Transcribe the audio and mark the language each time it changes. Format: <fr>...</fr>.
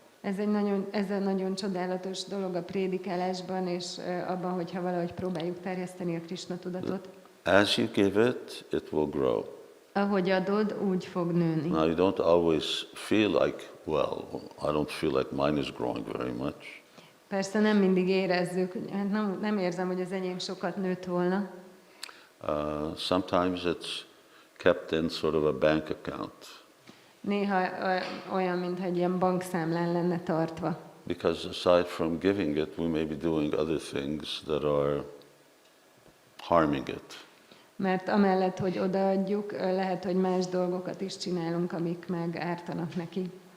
<hu>Ez egy nagyon csodálatos dolog a prédikálásban, és abban, hogyha valahogy próbáljuk terjeszteni a Krishna tudatot.</hu> <en>As you give it, it will grow.</en> <hu>Ahogy adod, úgy fog nőni.</hu> <en>Now you don't always feel like, well, I don't feel like mine is growing very much.</en> <hu>Persze nem mindig érezzük, nem érzem, hogy az enyém sokat nőtt volna.</hu> <en>Sometimes it's kept in sort of a bank account.</en> <hu>Néha olyan, mintha egy ilyen bankszámlán lenne tartva.</hu> <en>Because aside from giving it, we may be doing other things that are harming it.</en> <hu>Mert amellett, hogy odaadjuk, lehet, hogy más dolgokat is csinálunk, amik meg ártanak neki.</hu>